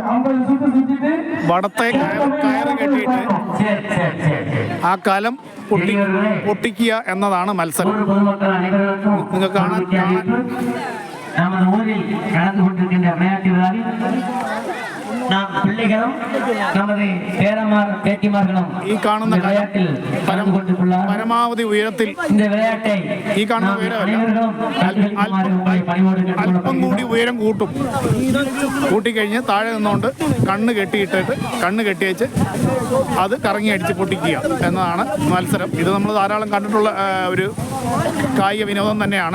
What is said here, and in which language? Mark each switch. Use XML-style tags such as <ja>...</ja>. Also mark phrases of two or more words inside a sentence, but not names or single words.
<ml>വടത്തെ കയറ് കെട്ടിയിട്ട് ആ കലം പൊട്ടിക്കുക എന്നതാണ് മത്സരം. നിങ്ങൾക്ക് കാണാൻ</ml> <ta>நமது ஊரில் நடந்து கொண்டிருக்கின்ற விளையாட்டு விழாவில் நாம் பிள்ளைகளும் நமது பேரமார் பேட்டிமார்களும்</ta> <ml>ഈ കാണുന്ന</ml> <ta>விளையாட்டில் கலந்து கொண்டிருக்கிறார்.</ta> <ml>പരമാവധി ഉയരത്തിൽ</ml> <ta>இந்த விளையாட்டை</ta> <ml>ഈ കാണുന്ന അല്പം കൂടി ഉയരം കൂട്ടിക്കഴിഞ്ഞ് താഴെ നിന്നുകൊണ്ട് കണ്ണ് കെട്ടിവെച്ച് അത് കറങ്ങി അടിച്ച് പൊട്ടിക്കുക എന്നതാണ് മത്സരം. ഇത് നമ്മൾ ധാരാളം കണ്ടിട്ടുള്ള ഒരു കായിക വിനോദം തന്നെയാണ്.</ml>